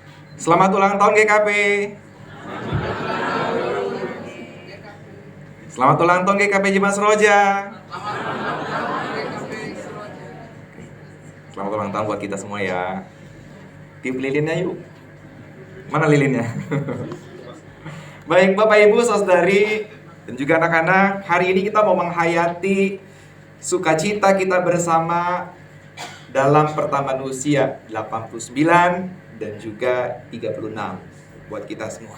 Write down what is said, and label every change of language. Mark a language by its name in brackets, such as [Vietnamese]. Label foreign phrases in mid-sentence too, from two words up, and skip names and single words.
[Indonesian] Selamat ulang tahun GKP. Selamat ulang tahun GKP Jimas Roja. Selamat ulang tahun buat kita semua ya. Tiup lilinnya yuk. Mana lilinnya? Baik Bapak Ibu, Saudari, dan juga anak-anak, hari ini kita mau menghayati sukacita kita bersama dalam pertambahan usia 89 dan juga 36 buat kita semua.